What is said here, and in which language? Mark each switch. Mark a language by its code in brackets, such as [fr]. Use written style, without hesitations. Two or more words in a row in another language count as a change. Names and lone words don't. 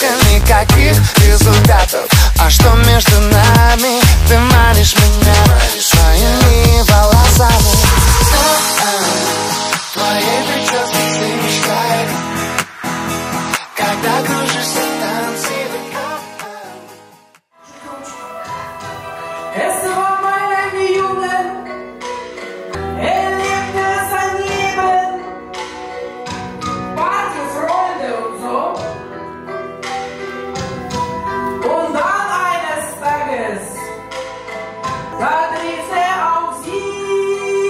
[ru] Никаких результатов, а что между нами? Ты манишь меня своими волосами. Твоей прически все мечтают, когда кружишься в танце. [de] Es war mal ein Junge, lebte daneben, Party, Freunde und so. Und dann eines Tages, da trifft auf sie.